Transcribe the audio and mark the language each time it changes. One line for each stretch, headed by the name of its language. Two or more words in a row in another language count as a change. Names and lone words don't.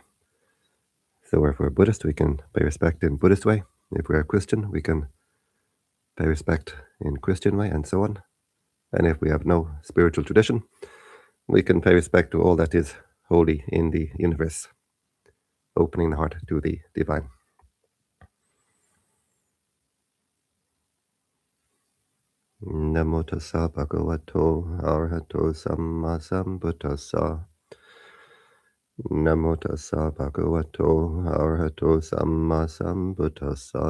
English: So if we're Buddhist, we can pay respect in Buddhist way. If we're Christian, we can pay respect in Christian way, and so on. And if we have no spiritual tradition, we can pay respect to all that is holy in the universe, opening the heart to the divine.
Pali: Namo tassa bhagavato arahato samma sambuddhassa. Namo tassa bhagavato arahato samma sambuddhassa.